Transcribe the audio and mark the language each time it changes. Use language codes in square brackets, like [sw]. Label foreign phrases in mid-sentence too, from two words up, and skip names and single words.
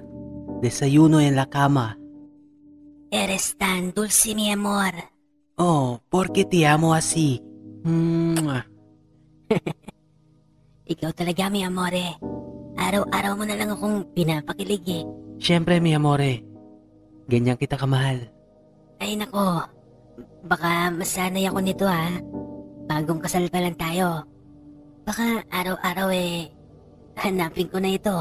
[es] Desayuno en la cama. Eres tan dulce, mi amor. Oh, ¿por qué te amo así? [tl] Ikaw talaga, [es] mi amore. [tl] Araw-araw mo na lang akong pinapakilig eh. Siyempre, [es] mi amore. [tl] Ganyan kita kamahal. Ay nako, baka masanay ako nito ha. Bagong kasal pa lang tayo. Baka araw-araw hanapin ko na ito.